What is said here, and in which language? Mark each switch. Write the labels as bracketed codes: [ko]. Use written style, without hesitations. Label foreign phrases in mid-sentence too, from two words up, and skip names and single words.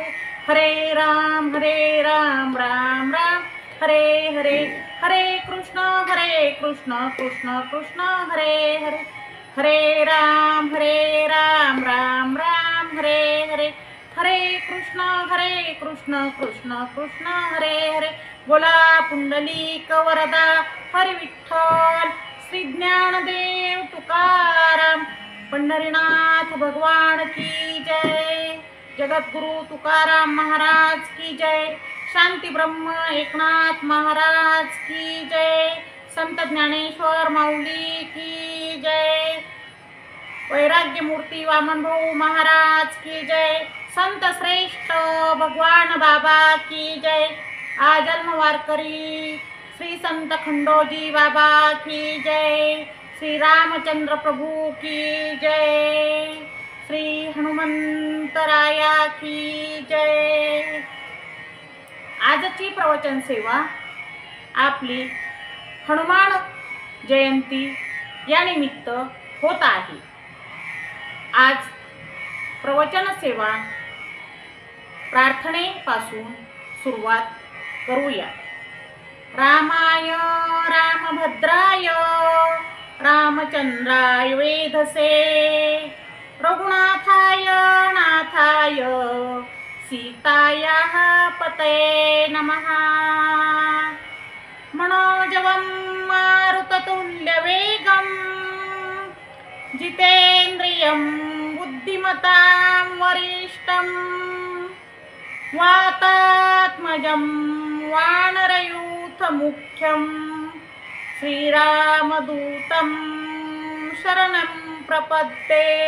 [sa] हरे राम राम राम हरे हरे. हरे कृष्ण कृष्ण कृष्ण हरे हरे. हरे राम राम राम हरे हरे. हरे कृष्ण कृष्ण कृष्ण हरे हरे. [mr] बोला पुंडलिक वरदा हरी विठ्ठल. [hi] श्री ज्ञानदेव तुकाराम पंढरीनाथ भगवान की जय. जगद्गुरु तुकाराम महाराज की जय. शांती ब्रह्म एकनाथ महाराज की जय. संत ज्ञानेश्वर माऊली की जय. वैराग्य मूर्ती वामन भाऊ महाराज की जय. संत श्रेष्ठ भगवान बाबा की जय. आजन्म वारकरी श्री संत खंडोजी बाबा की जय. श्री रामचंद्र प्रभु की जय. श्री हनुमंतराया की जय. [mr] आजची प्रवचन सेवा आपली हनुमान जयंती या निमित्त होत आहे. आज प्रवचन सेवा प्रार्थनेपासून सुरुवात करूया. [sa] रामाय रामभद्राय रामचंद्राय वेधसे रघुनाथाय नाथाय सीतायाः पतये नमः. मनोजवं मारुततुल्यवेगं जितेन्द्रियं बुद्धिमतां वरिष्ठं वातात्मजं वानरयूथमुख्यं श्रीरामदूतं शरणं प्रपद्ये.